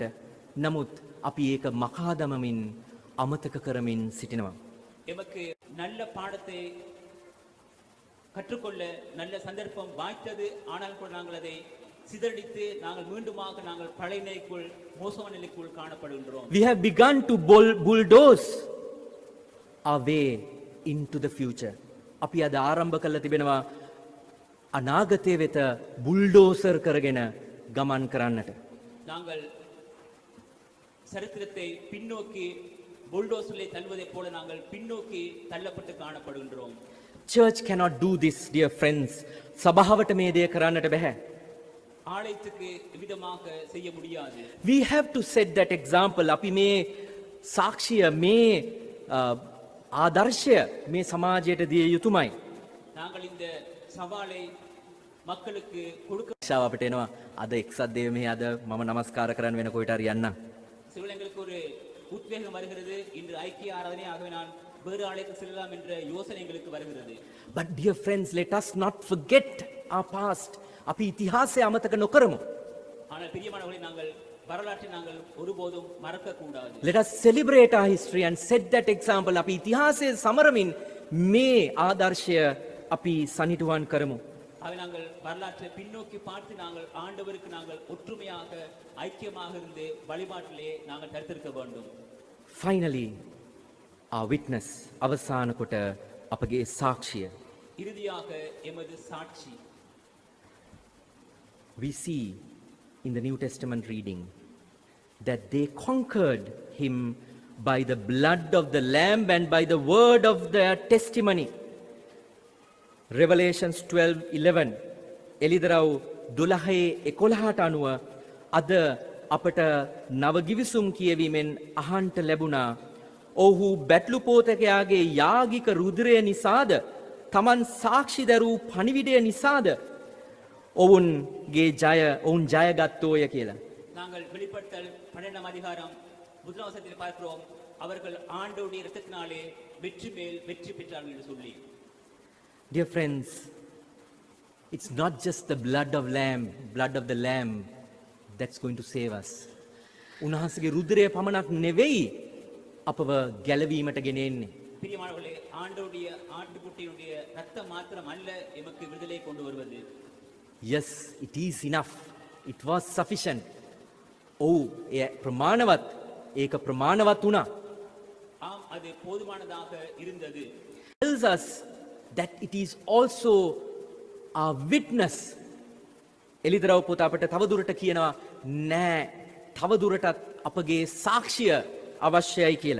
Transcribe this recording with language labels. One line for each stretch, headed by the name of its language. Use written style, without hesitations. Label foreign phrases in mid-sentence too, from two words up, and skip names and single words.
Sinhala: නමුත් අපි ඒක මකා දමමින් අමතක කරමින් සිටිනවා.
Tamil: எமக்கு நல்ல பாடத்தை கற்றுக்கொள்ள நல்ல சந்தர்ப்பம் வாய்த்தது. ஆனால் கூட நாங்கள் அதை சிதறடித்து நாங்கள் மீண்டுமாக நாங்கள் பழைய நிலைக்குள், மோசமான நிலைக்குள் காணப்படுகின்றோம்.
English: We have begun to bulldoze our way into the future.
Sinhala: අපි අද ආරම්භ කළ තිබෙනවා අනාගතය වෙත බුල්ඩෝසර් කරගෙන ගමන් කරන්නට.
Tamil: நாங்கள் சரித்திரத்தை பின்னோக்கி புல்டோசரிலே தள்ளுவதைப் போல நாங்கள் பின்னோக்கி தள்ளப்பட்டு காணப்படுகின்றோம்.
English: Church cannot do this, dear friends.
Sinhala: සභාවට මේ දේ කරන්නට බැහැ.
Tamil: ஆலயத்துக்கு விதமாக செய்ய முடியாது.
English: We have to set that example.
Sinhala: අපි මේ සාක්ෂිය, මේ ආදර්ශය මේ සමාජයට දිය යුතුමයි.
Tamil: நாங்கள் இந்த சவாலை மக்களுக்கு கொடுக்க
Sinhala: ශාව අපිට එනවා අද එක්සත් දේව මෙහි අද මම නමස්කාර කරන්න වෙන කොයිට හරි යන්න.
Tamil: சிவங்களுக்கு ஒரு உத்வேகம் வருகிறது. இன்று ஐக்கிய ஆராதனை ஆகவே நான் வேறு ஆலயத்துக்கு செல்லலாம் என்ற யோசனை எங்களுக்கு வருகிறது.
English: But dear friends, let us not forget our past.
Sinhala: අපි ඉතිහාසය අමතක නොකරමු.
Tamil: ஆனால் பிரியமானவர்களே, நாங்கள் வரலாற்றை நாங்கள் ஒருபோதும் மறக்க கூடாது.
English: Let us celebrate our history and set that example.
Sinhala: අපි ඉතිහාසය සමරමින් මේ ආදර්ශය අපි සනිටුවන් කරමු.
Tamil: அவை நாங்கள் வரலாற்றை பின்னோக்கி பார்த்து நாங்கள் ஆண்டவருக்கு நாங்கள் ஒற்றுமையாக ஐக்கியமாக இருந்து வழிபாட்டிலே நாங்கள் தரித்திருக்க வேண்டும்.
English: Finally, our witness,
Sinhala: අවසාන කොට අපගේ සාක්ෂිය.
Tamil: இறுதியாக எமது சாட்சி.
English: We see in the New Testament reading that they conquered him by the blood of the Lamb and by the word of their testimony.
Sinhala: Revelations 12:11 එලිදරව් 12:11ට අනුව අද අපට නව ගිවිසුම් කියවීමෙන් අහන්ට ලැබුණා. ඔහු බැටළු පෝතකයාගේ යාගික රුධිරය නිසාද තමන් සාක්ෂි දරූ පණිවිඩය නිසාද ඔවුන්ගේ ඔවුන් ජයගත්තෝය කියලා.
Tamil: நாங்கள் வெளிப்படுத்தல் 12ஆம் அதிகாரம் முதலாம் வசனத்தில் பார்க்கிறோம், அவர்கள் ஆண்டவருடைய இரத்தத்தினாலே வெற்றி மேல் வெற்றி பெற்றார்கள் என்று சொல்லி.
English: Dear friends, it's not just the blood of the lamb that's going to save us.
Sinhala: උන්වහන්සේගේ රුධිරය පමණක් නෙවෙයි අපව ගැලවීමට ගෙන එන්නේ.
Tamil: பிரியமானவர்களே, ஆண்டவருடைய ஆட்டுக்குட்டியினுடைய இரத்தம் மாத்திரம் அல்ல எமக்கு விடுதலை கொண்டு வருவது.
English: Yes, it is enough. It was sufficient.
Sinhala: ඔව්, ඒ ප්‍රමාණවත්. ඒක ප්‍රමාණවත් වුණා.
Tamil: ஆம், அது போதுமானதாக இருந்தது.
English: Tells us that it is also our witness.
Sinhala: එලිදරව් පොත අපට තවදුරට කියනවා නෑ, තවදුරටත් අපගේ සාක්ෂිය අවශ්‍යයි කියලා.